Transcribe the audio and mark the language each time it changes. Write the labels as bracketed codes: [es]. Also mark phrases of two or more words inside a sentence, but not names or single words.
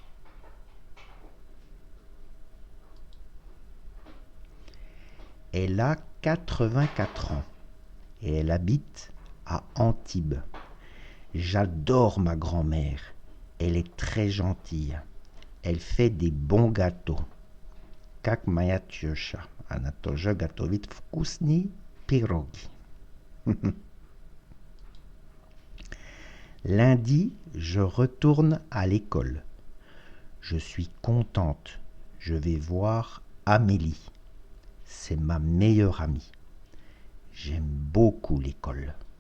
[fr] Elle a 84 ans et elle habite à Antibes. J'adore ma grand-mère. Elle est très gentille. Elle fait des bons gâteaux. [ru] Как моя теща. Она тоже готовит вкусные пироги. [fr] Lundi, je retourne à l'école. Je suis contente. Je vais voir Amélie. C'est ma meilleure amie. J'aime beaucoup l'école.